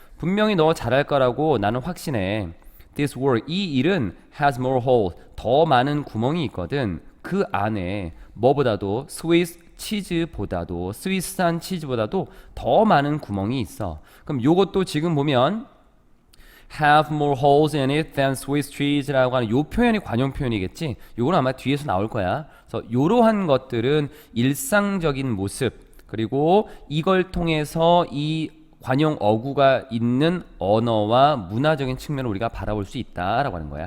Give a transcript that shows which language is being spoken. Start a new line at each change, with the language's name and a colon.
Korean: 분명히 너 잘할 거라고 나는 확신해.
English: This work,
Korean: 이 일은
English: has more holes.
Korean: 더 많은 구멍이 있거든. 그 안에 뭐보다도 스위스 치즈보다도 스위스산 치즈보다도 더 많은 구멍이 있어. 그럼 요것도 지금 보면
English: have more holes in it than Swiss cheese
Korean: 라고 하는 요 표현이 관용 표현이겠지. 요건 아마 뒤에서 나올 거야. 그래서 요러한 것들은 일상적인 모습 그리고 이걸 통해서 이 관용 어구가 있는 언어와 문화적인 측면을 우리가 바라볼 수 있다라고 하는 거야.